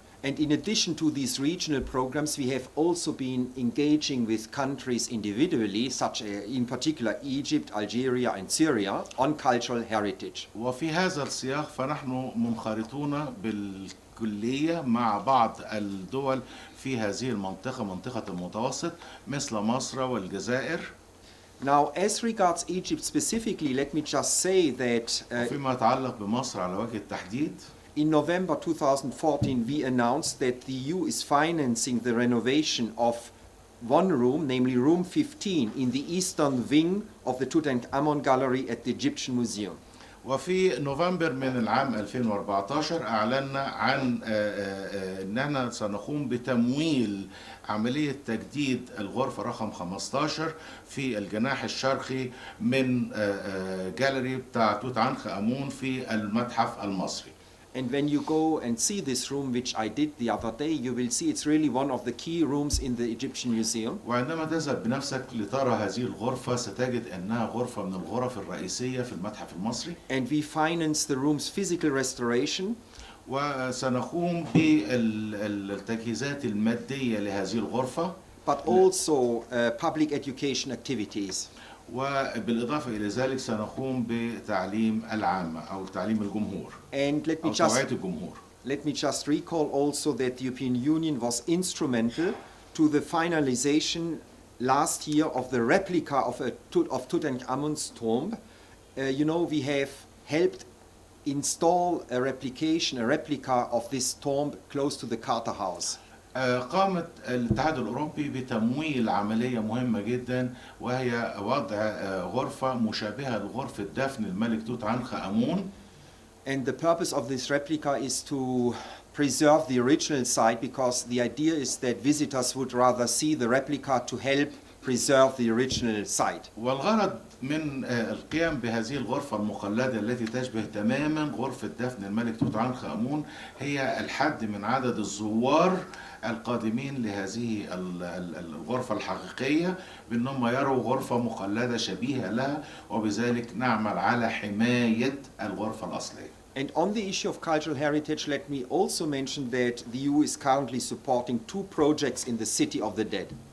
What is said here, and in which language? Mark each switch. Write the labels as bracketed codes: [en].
[en] And in addition to these regional programs, we have also been engaging with countries individually, such in particular Egypt, Algeria and Syria, on cultural heritage. [ar] وفي هذا السياق فنحن منخرطون بالكلية مع بعض الدول في هذه المنطقة منطقة المتوسط مثل مصر والجزائر. [en] Now, as regards Egypt specifically, let me just say that [ar] فيما يتعلق بمصر على وجه التحديد. [en] In November 2014, we announced that the EU is financing the renovation of one room, namely room 15, in the eastern wing of the Tutankhamun Gallery at the Egyptian Museum. [ar] وفي نوفمبر من العام 2014 أعلنا عن أننا سنقوم بتمويل عملية تجديد الغرفة رقم 15 في الجناح الشرقي من جاليري بتاع توت عنخ آمون في المتحف المصري. [en] And when you go and see this room, which I did the other day, you will see it's really one of the key rooms in the Egyptian museum. [ar] وعندما تذهب بنفسك لترى هذه الغرفة ستجد أنها غرفة من الغرف الرئيسية في المتحف المصري. [en] And we finance the room's physical restoration. [ar] وسنقوم بالتجهيزات المادية لهذه الغرفة. [en] But also public education activities. [ar] وبالإضافة إلى ذلك سنقوم بتعليم العامة أو تعليم الجمهور. [en] And [ar] أو توعية الجمهور. [en] Let me just recall also that the European Union was instrumental to the finalization last year of the replica of Tutankhamun's tomb. You know, we have helped install a replica of this tomb close to the Carter House. [ar] قامت الاتحاد الأوروبي بتمويل عملية مهمة جدا وهي وضع غرفة مشابهة لغرفة دفن الملك توت عنخ آمون. [en] And the purpose of this replica is to preserve the original site because the idea is that visitors would rather see the replica to help preserve the original site. [ar] والغرض من القيام بهذه الغرفة المخلدة التي تشبه تماما غرفة دفن الملك توت عنخ آمون هي الحد من عدد الزوار القادمين لهذه الغرفة الحقيقية بأنهم يروا غرفة مخلدة شبيهة لها وبذلك نعمل على حماية الغرفة الأصلية. [en] And on the issue of cultural heritage, let me also mention that the EU is currently supporting 2 projects in the City of the Dead.